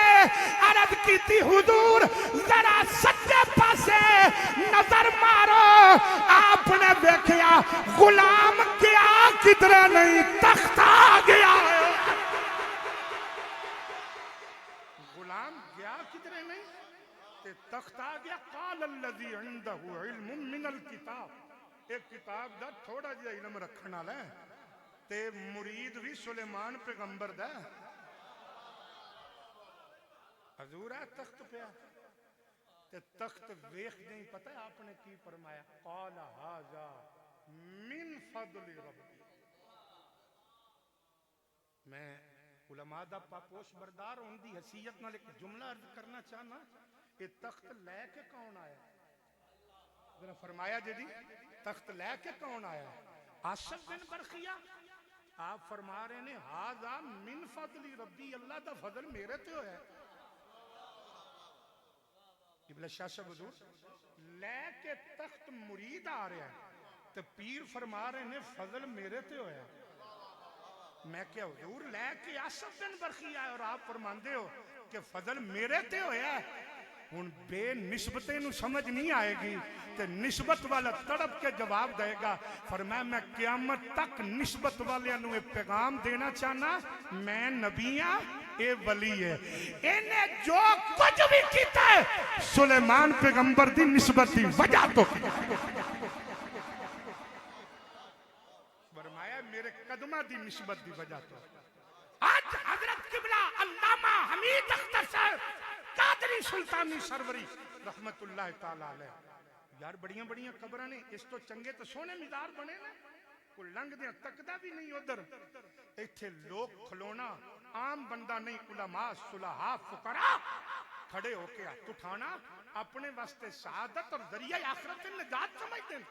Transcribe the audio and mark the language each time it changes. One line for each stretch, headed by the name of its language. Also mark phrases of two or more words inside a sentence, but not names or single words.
Punjabi: عرض کی حضور ذرا سچے پاسے نظر مارو. آپنے دیکھا غلام گیا کدھرے نہیں، تخت آ گیا. غلام گیا کدھرے نہیں تے تخت آ گیا.
Arabic: قال الذي عنده علم من الكتاب.
Punjabi: ایک کتاب دا تھوڑا جیہا علم رکھنے والا ہے تے مرید بھی سلیمان پیغمبر دا. حضور ہے تخت پے تے تخت ویکھ نہیں پتا آپنے کی فرمایا
Arabic: قال هذا من فضل ربي.
Punjabi: میں علما دا پاپوش بردار ہونے کی حیثیت نال ایک جملہ عرض کرنا چاہنا. یہ تخت لیکے کون آیا? ذرا فرمایا جی تخت لیکے کون آیا? آصف بن برخیا۔ آپ فرما رہے نے
Arabic: هذا من فضل ربي,
Punjabi: اللہ دا فضل میرے تے ہویا. لیکے تخت مرید آ رہا ہے تو پیر فرما رہے نے فضل میرے تے ہویا. میں کیا حضور لیکے آصف بن برخیا اور آپ فرماندے ہو کہ فضل میرے تے ہویا. ہن بےنسبتے نوں سمجھ نہیں آئے گی تے نسبت والا تڑپ کے جواب دے گا. فرمایا میں قیامت تک نسبت والیاں نوں پیغام دینا چاہنا، میں نبی ہاں، اے ولی ہے. انہیں جو کچھ بھی کیتا ہے سلیمان پیغمبر دی نسبت دی وجہ تو فرمایا میرے قدما دی نسبت دی وجہ تو. آج حضرت قبلہ علامہ حمید اختر صاحب قادری سلطانی سروری
Arabic: رحمة الله تعالى عليه,
Punjabi: یار وڈیاں وڈیاں قبراں نے، اس تو چنگے تو سونے میدار بنے نا، کوئی لنگھدے تکدا بھی نہیں ادھر. ایتھے لوگ کھلونا عام بندہ نہیں، علما صلحا فقرا کھڑے ہوکے ہاتھ اٹھانا اپنے واسطے شہادت اور ذریعہ آخرت دی نجات سمجھدے نے.